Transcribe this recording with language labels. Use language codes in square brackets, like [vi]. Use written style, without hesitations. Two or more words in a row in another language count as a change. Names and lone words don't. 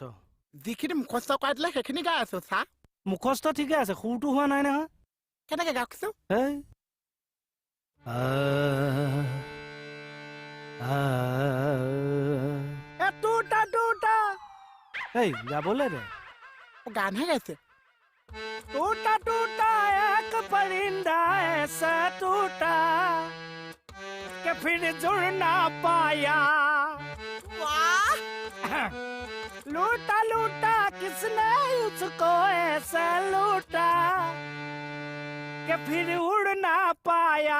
[as] যিখিনি মুখস্থ কৰাই দিলে সেইখিনি গাই আছো চা মুখস্থ ঠিকে আছে সুৰটো হোৱা নাই নহয় কেনেকে গাওকচোন এই [hi] टूटा टूटा [as] এই গাবলে দে গানহে গাইছে [hi] टूटा टूटा एक परिंदा ऐसा टूटा कि फिर जुड़ ना पाया लूटा लूटा किसने उसको ऐसा लूटा कि फिर उड़ ना पाया